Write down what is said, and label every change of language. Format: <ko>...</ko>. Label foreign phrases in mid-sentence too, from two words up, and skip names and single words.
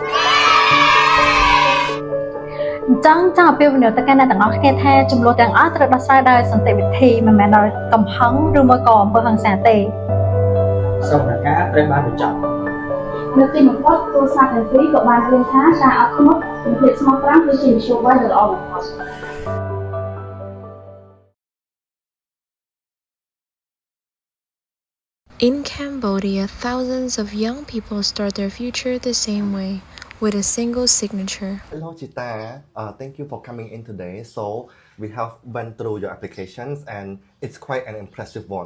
<km>អញ្ចឹងចង់អពាវនាវទៅកាន់អ្នកទាំងអស់គ្នាថាចំនួនទាំងអស់ត្រូវដោះស្រាយដោយសន្តិវិធីមិនមែនដោយកំហឹងឬមួយក៏អំពើហិង្សាទេ សវនកម្មត្រូវបានបញ្ចប់ នៅទីបំផុតគ្រួសារទាំងពីរក៏បានរៀនថាការអត់ធ្មត់និងភាពស្មោះត្រង់គឺជាមធ្យោបាយដ៏ល្អបំផុត</km> <en>In Cambodia, thousands of young people start their future the same way, with a single signature. Hello Chita, thank you for coming in today. So we have went through your applications and it's quite an impressive one.</en>